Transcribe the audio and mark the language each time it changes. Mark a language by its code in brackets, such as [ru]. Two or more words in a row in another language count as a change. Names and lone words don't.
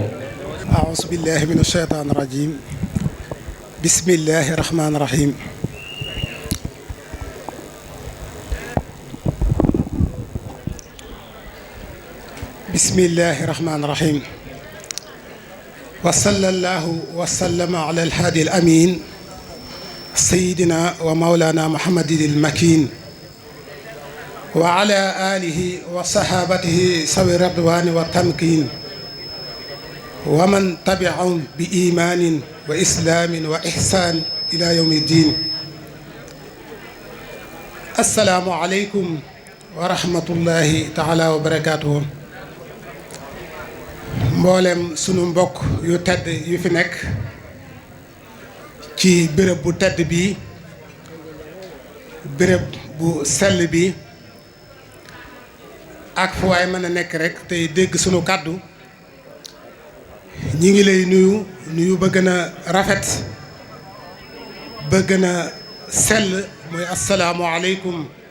[ar] أعوذ بالله من الشيطان الرجيم بسم الله الرحمن الرحيم بسم الله الرحمن الرحيم وصلى الله وسلم على الهادي الأمين سيدنا ومولانا محمد المكين وعلى آله وصحابته سوي الرضوان والتمكين ومن تبعهم بإيمان وإسلام وإحسان إلى يوم الدين. السلام عليكم ورحمة الله تعالى وبركاته. [wo] mboolem sunu mbokk yu tedd yu fi nekk ci béréb bu tedd bi, béréb bu sell bi, ak fu waay mën a nekk rek tey dégg sunu kàddu, ñi ngi lay nuyu ba gën a rafet, ba gën a sell, muy [ar] السلام عليكم.